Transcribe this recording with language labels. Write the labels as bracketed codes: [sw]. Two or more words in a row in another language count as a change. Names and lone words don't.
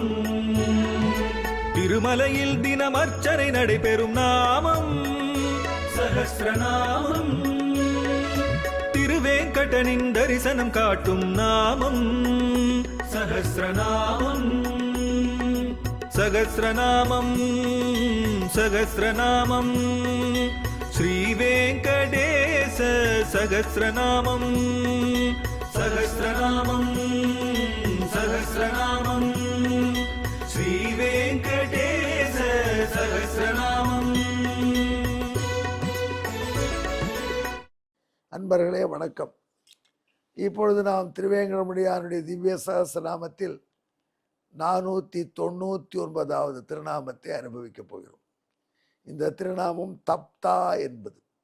[ta] திருமலையில் தினம் அர்ச்சனை நடைபெறும் நாமம் சகஸ்ரநாமம். திருவேங்கடனின் தரிசனம் காட்டும் நாமம் சகஸ்ரநாமம். சகஸ்ரநாமம் சகஸ்ரநாமம் [sa] श्रीवेङ्कटेश सहस्रनामं सहस्रनामं सहस्रनामं श्रीवेङ्कटेश सहस्रनामம். [ta] அன்பர்களே வணக்கம். இப்பொழுது நாம் திருவேங்கடமுடியானுடைய திவ்ய சகஸ்ரநாமத்தில் 499வது திருநாமத்தை அனுபவிக்கப் போகிறோம். இந்த திருநாமம் தப்தா என்பது.